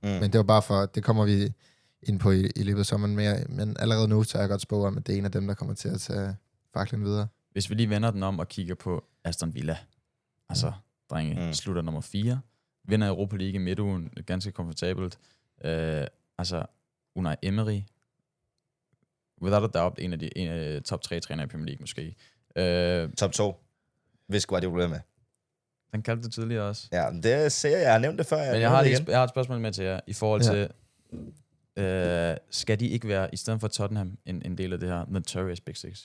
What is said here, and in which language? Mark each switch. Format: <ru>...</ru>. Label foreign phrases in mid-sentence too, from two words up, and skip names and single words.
<da>Men det var bare for, det kommer vi ind på i løbet af sommeren mere, men allerede nu tager jeg godt spå om, at det er en af dem, der kommer til at tage faklen videre. Hvis vi lige vender den om og kigger på Aston Villa, altså drenge, slutter nummer 4, vinder Europa League i midtugen, ganske komfortabelt. Altså Unai Emery,</da> <en>without a doubt,</en> <da>en af top 3 trænere i Premier League måske. Top 2, hvis Guardiola er med. Den kaldte du tidligere også. Ja, det ser jeg har nævnt det før. Men jeg har et spørgsmål med til jer, i forhold til, skal de ikke være, i stedet for Tottenham, en del af det her Notorious Big Six?</da>